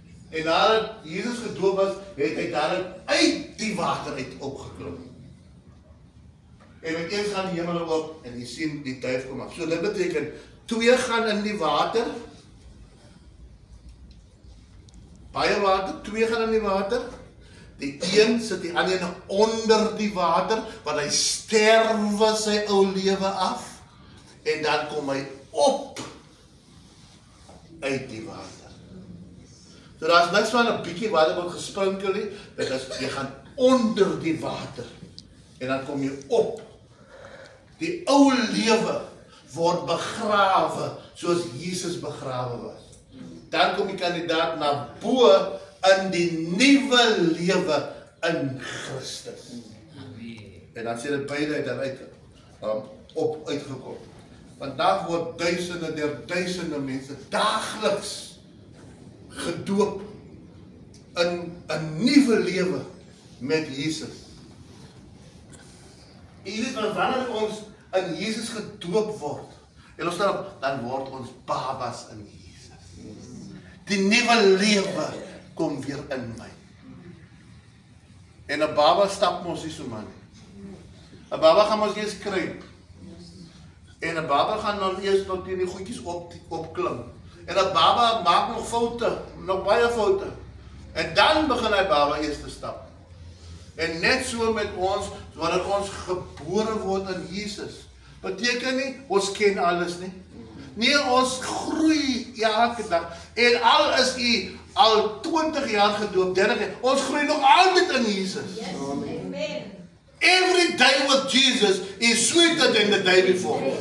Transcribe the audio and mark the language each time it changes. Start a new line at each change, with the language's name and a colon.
Afrikaans: En nadat Jesus gedoop was, het hy daarin uit die water uit opgeklim. En met eens gaan die hemel oop, en jy sien die duif kom af. So dit beteken, 2 gaan in die water, baie water, 2 gaan in die water, die een sit die ander onder die water, want hy sterwe sy ou lewe af, en dan kom hy op uit die water. So daar is niks van 'n bietjie water wat gesprinkel nie, dit is, jy gaan onder die water, en dan kom jy op. Die ou lewe word begrawe, soos Jesus begrawe was. Dan kom die kandidaat na bo in die nuwe lewe in Christus. En dan sê dit beide uit uitgekom. Vandag word duisende der duisende mense daagliks gedoop in 'n nuwe lewe met Jesus. Jy weet, wanneer ons in Jesus gedoop word, en ons dan word ons babas in Jesus. Die nuwe lewe kom weer in my. En 'n baba stap mos nie so man nie. 'n Baba gaan mos eers kruip. En 'n baba gaan dan eers tot die goedjies opklim. En 'n baba maak nog foute, nog baie foute. En dan begin hy baba eers te stap. En net so met ons, wanneer ons gebore word in Jesus, beteken nie, ons ken alles nie. Nee, ons groei elke dag. En al is u al 20 jaar gedoop, 30 jaar, ons groei nog altyd in Jesus.
English: Yes, amen. Every day with Jesus is sweeter than the day before.